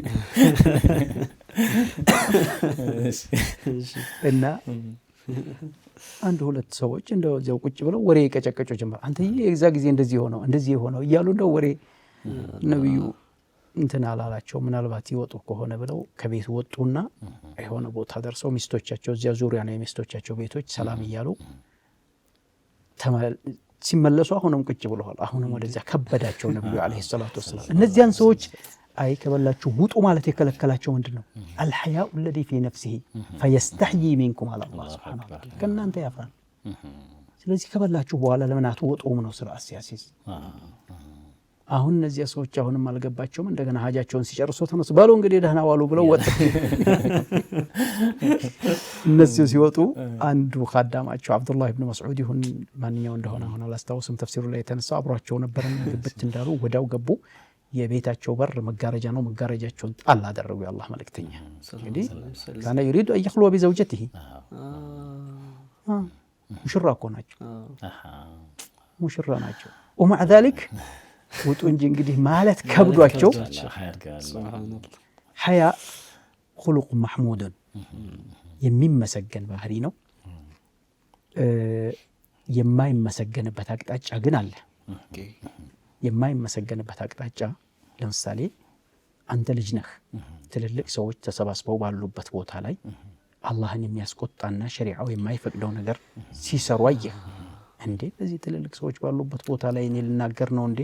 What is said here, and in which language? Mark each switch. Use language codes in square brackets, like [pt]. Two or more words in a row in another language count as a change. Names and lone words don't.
[am] እና አንድ ሁለት ሰዎች እንደው እዚያው ቁጭ ብለው ወሬ የቀጨቀጩ ጀመር። አንተ የዛ ጊዜ እንደዚህ ሆነው እያሉ እንደው ወሬ ነብዩ እንትን አላላቸው። ምናልባት ይወጡ ከሆነ ብለው ከቤት ወጡና የሆነ ቦታ ደርሰው ሚስቶቻቸው እዚያ ዙሪያ ነው የሚስቶቻቸው ቤቶች ሰላም እያሉ ሲመለሱ አሁንም ቁጭ ብለዋል። አሁንም ወደዚያ ከበዳቸው ነብዩ [ar] عليه الصلاة والسلام። [am] እነዚያን ሰዎች አይ ከበላችሁ ውጡ ማለት የከለከላቸው ምንድነው? [ar] الحياء الذي في نفسه فيستحيي منكم على الله سبحانه وتعالى [am] ከእናንተ ያፍራል። ስለዚህ ከበላችሁ በኋላ ለምን አትወጡም ነው ስራ አሲያሲስ። አሁን እነዚያ ሰዎች አሁንም አልገባቸውም። እንደገና ሀጃቸውን ሲጨርሱ ተነሱ ባሉ እንግዲህ ደህና ዋሉ ብለው ወጡ። እነሱ ሲወጡ አንዱ ኻዳማቸው አብዱላህ ኢብኑ መስዑድ ይሁን ማንኛው እንደሆነ አሁን አላስታውስም፣ ተፍሲሩ ላይ የተነሳው አብሯቸው ነበርና ግብት እንዳሉ ወዳው ገቡ። የቤታቸው በር መጋረጃ ነው። መጋረጃቸውን ጣል አደረጉ። የአላህ መልእክተኛ እንግዲህ [ar] كان يريد أن يخلو بزوجته [am] ሙሽራ እኮ ናቸው፣ ሙሽራ ናቸው። [ar] ومع ذلك [am] ውጡ እንጂ እንግዲህ ማለት ከብዷቸው። ሐያ [ar] خلق محمود [am] የሚመሰገን ባህሪ ነው። የማይመሰገንበት አቅጣጫ ግን አለ። የማይመሰገንበት አቅጣጫ ለምሳሌ አንተ ልጅ ነህ፣ ትልልቅ ሰዎች ተሰባስበው ባሉበት ቦታ ላይ አላህን የሚያስቆጣና ሸሪዓው የማይፈቅደው ነገር ሲሰሩ አየህ። እንዴ በዚህ ትልልቅ ሰዎች ባሉበት ቦታ ላይ እኔ ልናገር ነው እንዴ?